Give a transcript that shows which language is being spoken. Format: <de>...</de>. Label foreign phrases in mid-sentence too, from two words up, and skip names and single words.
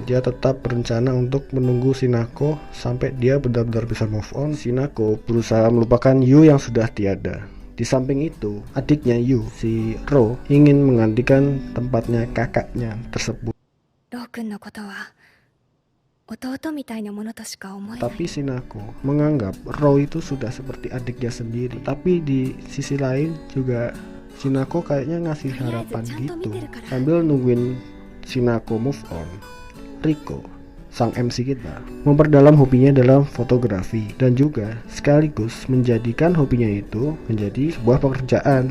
<id>Dia tetap berencana untuk menunggu Shinako sampai dia benar-benar bisa</id> <en>move on.</en> <id>Shinako berusaha melupakan Yu yang sudah tiada. Di samping itu, adiknya Yu, si Ro, ingin menggantikan tempatnya kakaknya tersebut.</id> <ja>弟みたいなものとしか思えない。</ja> <id>Tapi Shinako menganggap Ro itu sudah seperti adiknya sendiri. Tapi di sisi lain juga Shinako kayaknya ngasih harapan gitu. Sambil nungguin Shinako</id> <en>move on,</en> <id>Riko, sang MC kita, memperdalam hobinya dalam fotografi dan juga sekaligus menjadikan hobinya itu menjadi sebuah pekerjaan.</id>